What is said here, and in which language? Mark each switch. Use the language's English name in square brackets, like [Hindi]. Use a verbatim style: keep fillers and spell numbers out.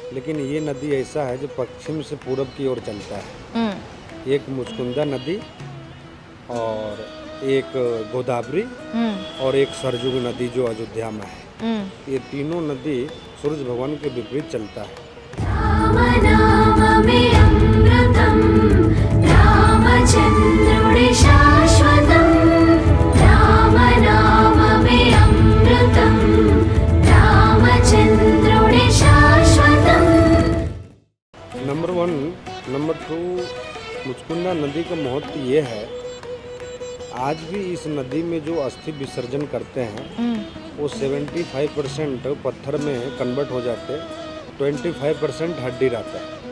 [Hindi] लेकिन ये नदी ऐसा है जो पश्चिम से पूरब की ओर चलता है। हम्म, एक मुचकुंदा नदी और एक गोदावरी हम्म, और एक सरजू नदी जो अयोध्या में है। हम्म. ये तीनों नदी सूर्य भगवान के विपरीत चलता है। [Telugu] రామనామమే అమృతం, రామచంద్రుడి శాశ్వతం, రామనామమే అమృతం, రామచంద్రుడి శాశ్వతం. [Hindi] Number one number two Muchkunda नदी का महत्व ये है, आज भी इस नदी में जो अस्थि विसर्जन करते हैं हम्म, वो पचहत्तर परसेंट पत्थर में कन्वर्ट हो जाते, पच्चीस परसेंट हड्डी रहता है।